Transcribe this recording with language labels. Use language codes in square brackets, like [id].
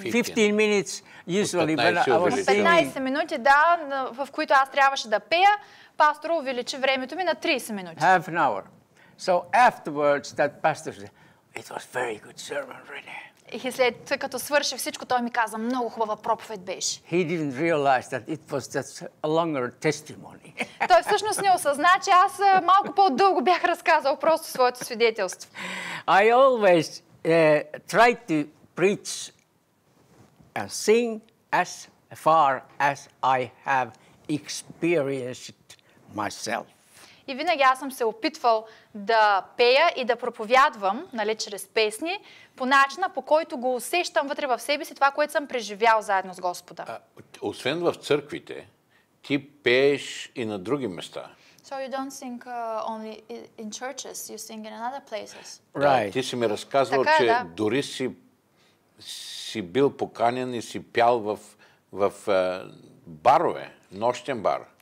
[en] 15 minutes usually when I was singing. [bg] 15 минути, да, в които аз трябваше да пея, пастор увеличи времето ми на 30 минути. [en] Half an hour. So afterwards that pastor said, it was very good sermon, René. [bg] И след като свърши всичко, той ми каза, много хубава проповед беше. [en] He didn't realize that it was just a longer testimony. [bg] Той всъщност не осъзна, че аз малко по-дълго бях разказал просто своето свидетелство. [en] I always try to preach and sing as far as I have experienced myself. [bg] И винаги аз съм се опитвал да пея и да проповядвам, нали, чрез песни, по начина, по който го усещам вътре в себе си, това, което съм преживял заедно с Господа. Освен в църквите, ти пееш и на други места. [en] So you don't sing only in churches, you sing in other places. Right. [bg] Да, ти си ми разказвал, така, че да. дори си бил поканен и си пял в барове, нощен бар.